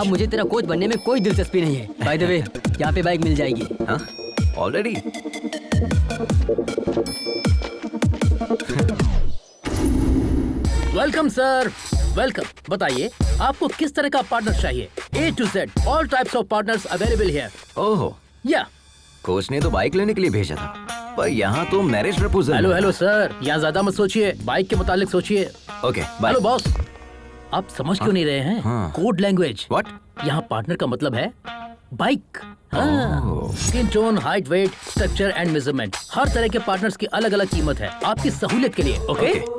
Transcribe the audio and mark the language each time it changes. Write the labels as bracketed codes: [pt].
[hi] अब मुझे तेरा कोच बनने में कोई दिलचस्पी नहीं है. [en] by the way, [hi] यहाँ पे बाइक मिल जाएगी. हाँ? [en] Already? Welcome sir, welcome. [hi] बताइए आपको किस तरह का पार्टनर चाहिए? [en] A to Z, all types of partners available here. [hi] ओहो. या कोच ने तो बाइक लेने के लिए भेजा था, पर यहाँ तो मैरिज प्रपोजल. हेलो सर, यहाँ ज्यादा मत सोचिए, बाइक के मुतालिक सोचिए. [en] Okay, bye. [hi] हेलो बॉस, आप समझ क्यों नहीं रहे हैं? हाँ. [en] Code language. What? [hi] यहाँ पार्टनर का मतलब है bike. [en] skin tone, height, weight, structure and measurement, [hi] हर तरह के पार्टनर्स की अलग अलग कीमत है आपकी सहूलियत के लिए. ओके.